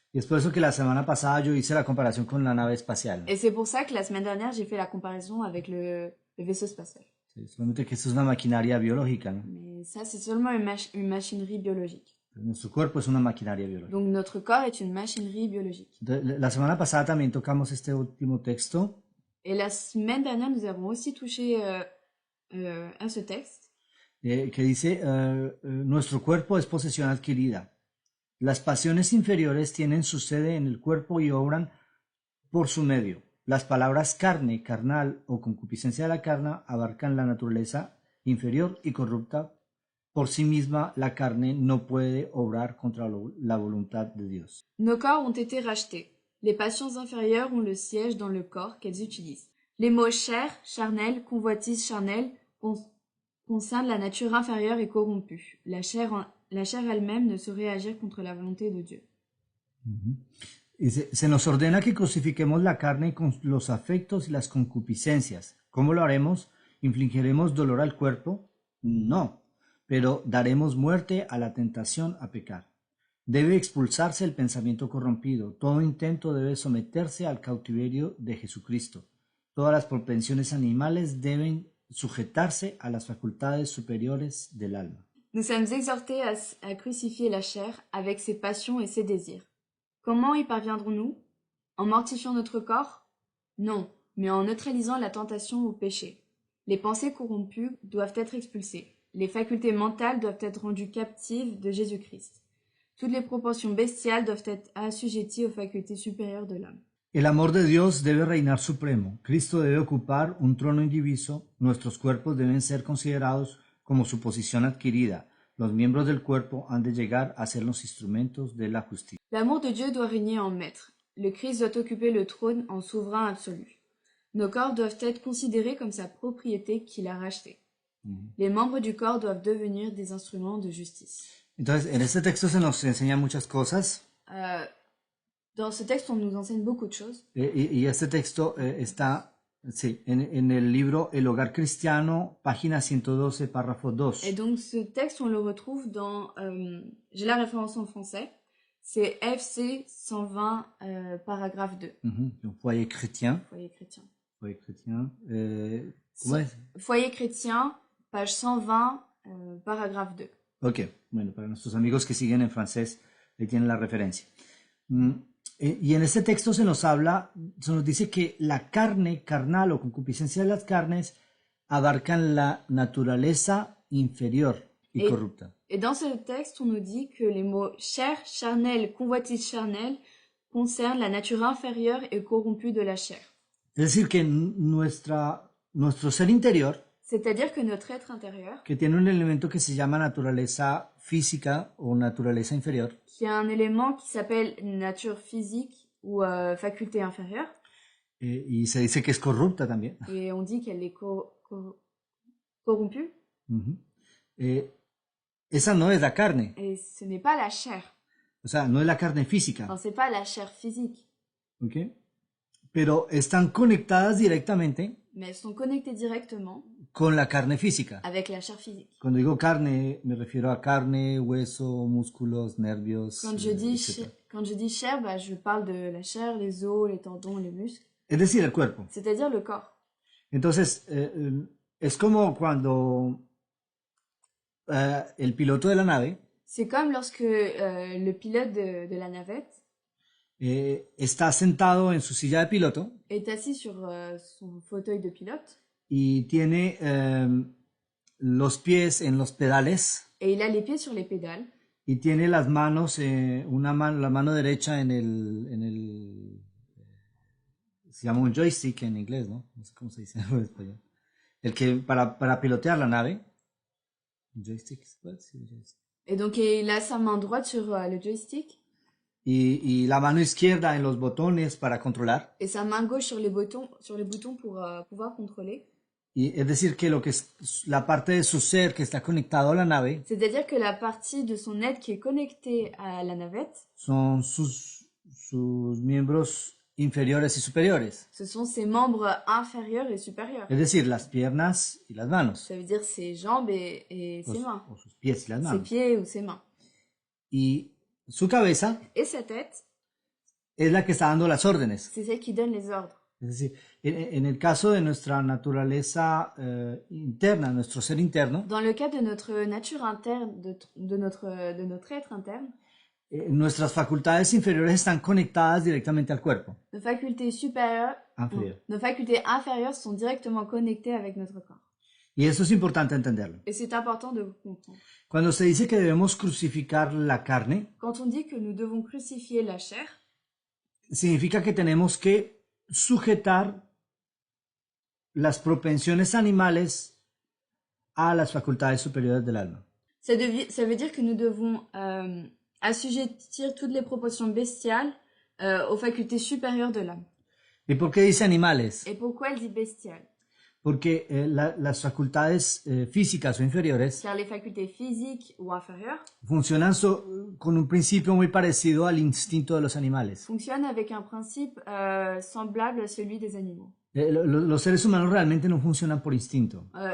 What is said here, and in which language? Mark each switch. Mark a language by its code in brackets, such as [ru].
[es] Y es por eso que la semana pasada yo hice la comparación con la nave espacial. [fr] Et c'est pour ça que la semaine dernière, j'ai fait la comparaison avec le vaisseau spatial. [es] Sí, solamente que esto es una maquinaria biológica, ¿no? [fr] Mais ça, c'est seulement une machinerie biologique. [es] Nuestro cuerpo es una maquinaria biológica. [fr] Donc notre corps est une machinerie biologique. [es] La semana pasada también tocamos este último texto. [fr] Et la semaine dernière, nous avons aussi touché à ce texte. [es] Que dice, nuestro cuerpo es posesión adquirida. Las pasiones inferiores tienen su sede en el cuerpo y obran por su medio. Las palabras carne, carnal o concupiscencia de la carne abarcan la naturaleza inferior y corrupta. Por sí misma, la carne no puede obrar contra la voluntad de Dios. [fr] Nos corps ont été rachetés. Les passions inférieures ont le siège dans le corps qu'elles utilisent. Les mots chair, charnel, convoitise charnelle concernent la nature inférieure et corrompue. La chair elle-même ne saurait agir contre la volonté de Dieu. [es] Y se nos ordena que crucifiquemos la carne con los afectos y las concupiscencias. ¿Cómo lo haremos? ¿Infligiremos dolor al cuerpo? No, pero daremos muerte a la tentación a pecar. Debe expulsarse el pensamiento corrompido. Todo intento debe someterse al cautiverio de Jesucristo. Todas las propensiones animales deben sujetarse a las facultades superiores del alma. [fr] Nous sommes exhortés à crucifier la chair avec ses passions et ses désirs. Comment y parviendrons-nous? En mortifiant notre corps? Non, mais en neutralisant la tentation au péché. Les pensées corrompues doivent être expulsées. Les facultés mentales doivent être rendues captives de Jésus-Christ. Toutes les proportions bestiales doivent être assujetties aux facultés supérieures de l'homme. [es] El amor de Dios debe reinar supremo. Cristo debe ocupar un trono indiviso. Nuestros cuerpos deben ser considerados como su posición adquirida. Los miembros del cuerpo han de llegar a ser los instrumentos de la justicia. [fr] L'amour de Dieu doit régner en maître. Le Christ doit occuper le trône en souverain absolu. Nos corps doivent être considérés comme sa propriété qu'il a rachetée. Les membres du corps doivent devenir des instruments de justice. [es] Entonces, en este texto se nos enseña muchas cosas. [fr] Dans ce texte, on nous enseigne beaucoup de choses. [es] Y este texto está en el libro El Hogar Cristiano, página 112, párrafo 2. [fr] Et donc, ce texte, on le retrouve dans... j'ai la référence en français. C'est FC 120, paragraphe 2. Donc, foyer chrétien. Foyer chrétien. [es] Foyer chrétien. ¿Cómo es? [fr] Foyer chrétien, page 120, paragraphe 2. [es] Ok, bueno, para nuestros amigos que siguen en francés, ahí tienen la referencia. Y en este texto se nos dice que la carne carnal o concupiscencia de las carnes abarcan la naturaleza inferior y corrupta. [fr] Et dans ce texte, on nous dit que les mots chair, charnel, convoitise charnelle concernent la nature inférieure et corrompue de la chair. [es] Es decir, que nuestro ser interior, [fr] c'est-à-dire que notre être intérieur, [es] que tiene un elemento que se llama naturaleza física o naturaleza inferior, [fr] qui a un élément qui s'appelle nature physique ou faculté inférieure. [es] Y se dice que es corrupta también. [fr] Et on dit qu'elle est corrompue. [es] Esa no es la carne. [fr] Et ce n'est pas la chair. [es] O sea, no es la carne física. [fr] Non, c'est pas la chair physique. [es] ¿Ok? Pero están conectadas directamente. [fr] Mais elles sont connectées directement [es] con la carne física. [fr] Avec la chair physique. [es] Cuando digo carne, me refiero a carne, hueso, músculos, nervios. [fr] Quand je dis chair, bah, je parle de la chair, les os, les tendons, les muscles. [es] Es decir, el cuerpo. [fr] C'est-à-dire le corps. [es] Entonces, es como cuando el piloto de la nave. [fr] C'est comme lorsque le pilote de la navette [es] está sentado en su silla de piloto. [fr] Est assis sur son fauteuil de pilote. [es] Y tiene los pies en los pedales. [fr] Et il a les pieds sur les pédales. [es] Y tiene las manos, la mano derecha en el se llama un joystick en inglés, ¿no? No sé cómo se dice en español. El que para pilotear la nave. Joystick, ¿cuál es el joystick? [fr] Et donc il a sa main droite sur le joystick [es] y la mano izquierda en los botones para controlar. [fr] et sa main gauche sur les boutons pour pouvoir contrôler. [es] Y es decir, que lo que es la parte de su ser que está conectado a la nave [fr] C'est-à-dire que la partie de son être qui est connectée à la navette, [es] son sus miembros inferiores y superiores. [fr] ce sont ses membres inférieurs et supérieurs. [es] Es decir, las piernas y las manos. [fr] Ça veut dire ses jambes et ses mains, [es] O sus pies y las [fr] ses [es] manos. [fr] pieds ou ses mains. [es] Y su cabeza [fr] Et sa tête, [es] es la que está dando las órdenes. [fr] c'est celle qui donne les ordres. [es] Es decir, en el caso de nuestra naturaleza interna, nuestro ser interno, [fr] Dans le cas de notre nature interne, de notre être interne, [es] nuestras facultades inferiores están conectadas directamente al cuerpo. [fr] nos facultés supérieures, nos facultés inférieures sont directement connectées avec notre corps. [es] Y eso es importante entenderlo. [fr] Et c'est important de comprendre. [es] Cuando se dice que debemos crucificar la carne, [fr] Quand on dit que nous devons crucifier la chair, [es] significa que tenemos que sujetar las propensiones animales a las facultades superiores del alma. [fr] ça veut dire que nous devons assujettir toutes les proportions bestiales aux facultés supérieures de l'âme. [es] ¿Y por qué dice animales? [fr] Et pourquoi elle dit bestiales? [es] Porque las facultades físicas o inferiores [fr] Car les facultés physiques ou inférieures [es] funcionan con un principio muy parecido al instinto de los animales. [fr] fonctionnent avec un principe semblable à celui des animaux. [es] Los seres humanos realmente no funcionan por instinto.